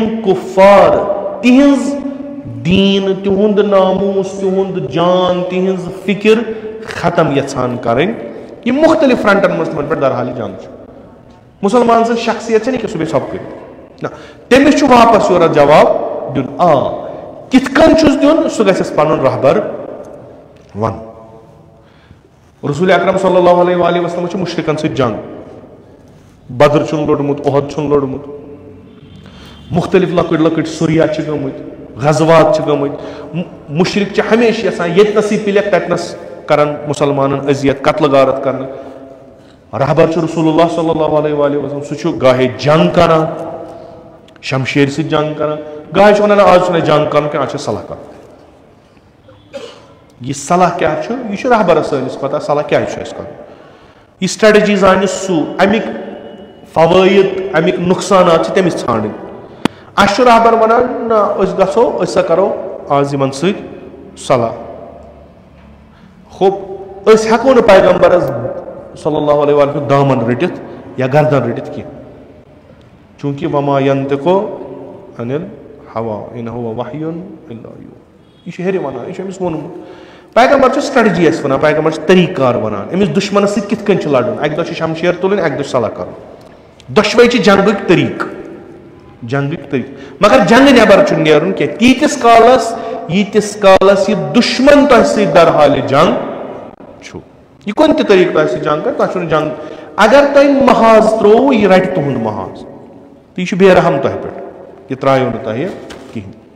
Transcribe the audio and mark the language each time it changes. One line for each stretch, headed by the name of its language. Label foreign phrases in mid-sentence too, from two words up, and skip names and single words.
Kashmiri: کفار تِہنٛز دیٖن تِہُنٛد ناموٗس تِہُنٛد جان تِہنٛز فکر ختم یژھان کرٕنۍ یِم مختلف فرنٹن منٛز تِمن پٮ۪ٹھ درحالہِ جنگ چھُ مسلمان سٕنٛز شخصیت چھنہٕ کہِ سُہ گژھِ ژھۄپہٕ کٔرِتھ نہ تٔمِس چھُ واپس یورٕ جواب دیُن کِتھ کٔنۍ چھُس دیُن سُہ گژھٮ۪س پنُن رہبر ونُن رسول اکرم صلی
Arabic: اللہ علیہ وآلہ وسلم
Kashmiri: چھُ مُشرکن سۭتۍ جنگ بدر چھُن لوٚڑمُت اُحد چھُن لوٚڑمُت مختلف لۄکٕٹۍ لۄکٕٹۍ سُریا چھِ گٔمٕتۍ غزوات چھِ گٔمٕتۍ مُشرک چھِ ہمیشہِ یژھان ییٚتنسٕے پِلیکھ تتنس کرن مُسلمانن اذیت قتلہٕ غارت کرنہٕ رہبر چھُ رسول اللہ
Arabic: صلی اللہ علیہ وآلہ وسلم
Kashmiri: سُہ چھُ گاہے جنگ کران شمشیر سۭتۍ جنگ کران گاہے چھُ ونان آز چھُنہٕ جنگ کرُن کینٛہہ آز چھِ صلح کرُن یہِ صلح کیٛاہ چھُ یہِ چھُ رہبرس سٲنِس پتہ صلح کیٛازِ چھُ اَسہِ کرُن یہِ سٹریٹجی زانہِ سُہ امیِکۍ فوٲیِد امیِکۍ نۄقصانات چھِ تٔمِس ژھانڈٕنۍ اَسہِ چھُ رہبر ونان نہ أسۍ گژھو أسۍ ہسا کرو آز یِمن سۭتۍ صلح أسۍ ہٮ۪کو نہٕ پیغمبرس
Arabic: صلی اللہ علیہ وسلم
Kashmiri: دامن رٔٹِتھ یا گردن رٔٹِتھ کینٛہہ چوٗنٛکہِ
Arabic: وما ینطقُ عن الہوا اِن ہوا وحی الا یوحیٰ
Kashmiri: یہِ چھُ ہیٚرِ ونان یہِ چھُ أمِس ووٚنمُت پیغمبر چھُ سٹریٹجی اَسہِ ونان پیغمبر چھُ طریٖقہٕ کار ونان أمِس دُشمنس سۭتۍ کِتھ کٔنۍ چھُ لڑُن اکہِ دۄہ چھِ شمشیر تُلٕنۍ اکہِ دۄہ چھِ صلح کرُن دۄشوے چھِ جنگٕکۍ طریٖقہٕ مگر جنگہٕ نٮ۪بر چھُنہٕ نیرُن کینٛہہ تیٖتِس کالس یہِ دُشمن تۄہہِ سۭتۍ درحالہِ جنگ چھُ یہِ کُنہِ تہِ طریٖقہٕ تۄہہِ سۭتۍ جنگ کرِ تۄہہِ چھُنہٕ جنگ اگر تۄہہِ محاذ ترٛووُ یہِ رٹہِ تُہُنٛد محاذ تہٕ یہِ چھُ بے رحم تۄہہِ پٮ۪ٹھ یہِ ترٛایو نہٕ تۄہہِ کِہینۍ